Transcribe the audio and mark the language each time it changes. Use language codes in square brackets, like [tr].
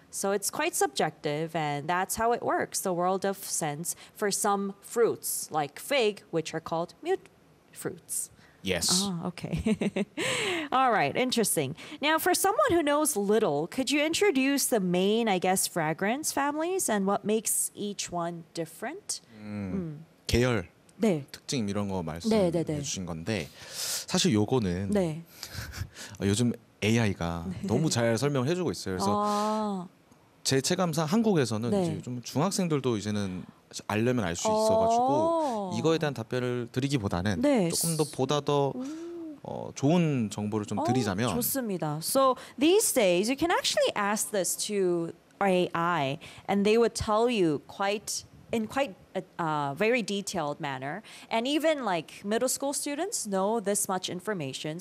[en] So it's quite subjective and that's how it works, the world of scents for some fruits like fig, which are called mute fruits. Yes. Oh, okay. All right. Interesting. Now, for someone who knows little, could you introduce the main, I guess, fragrance families and what makes each one different? [ko] 계열. 네. 특징 이런 거 말씀해 네, 네, 네. 주신 건데 사실 요거는 네. 요즘 AI가 네. 너무 잘 설명해 주고 있어요. 그래서 아. 제 체감상 한국에서는 네. 이제 좀 중학생들도 이제는 알려면 알 수 있어가지고 이거에 대한 답변을 드리기보다는 네. 조금 더 보다 더 좋은 정보를 좀 드리자면 좋습니다. [en] So these days you can actually ask this to AI and they would tell you in quite a very detailed manner. And even like middle school students know this much information.